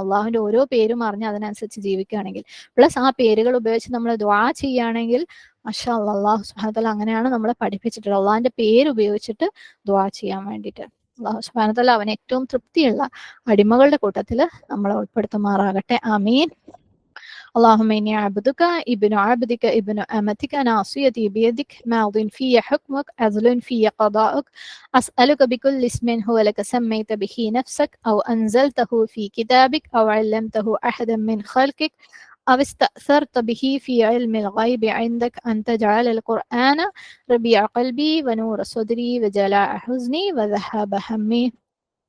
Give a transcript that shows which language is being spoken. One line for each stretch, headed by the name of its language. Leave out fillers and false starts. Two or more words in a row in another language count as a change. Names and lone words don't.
Malayalam: അള്ളാഹുവിന്റെ ഓരോ പേരും അറിഞ്ഞ് അതിനനുസരിച്ച് ജീവിക്കുകയാണെങ്കിൽ, പ്ലസ് ആ പേരുകൾ ഉപയോഗിച്ച് നമ്മൾ ദുആ ചെയ്യുകയാണെങ്കിൽ
Arabic: ما شاء الله, الله سبحانه وتعالى
Malayalam: അങ്ങനെയാണ് നമ്മളെ പഠിപ്പിച്ചിട്ടുള്ളത്, അള്ളാഹിന്റെ പേര് ഉപയോഗിച്ചിട്ട് ദുആ ചെയ്യാൻ വേണ്ടിയിട്ട്.
Arabic: الله سبحانه وتعالى
Malayalam: അവന് ഏറ്റവും തൃപ്തിയുള്ള അടിമകളുടെ കൂട്ടത്തിൽ നമ്മളെ ഉൾപ്പെടുത്തുമാറാകട്ടെ. ആമീൻ.
Arabic: اللهم إني عبدك ابن عبدك ابن أمتك ناصيتي بيدك ماض في حكمك عدل في قضاءك أسألك بكل اسم هو لك سميت به نفسك أو أنزلته في كتابك أو علمته أحدا من خلقك أو استأثرت به في علم الغيب عندك أن تجعل القرآن ربيع قلبي ونور صدري وجلاء حزني وذهاب همي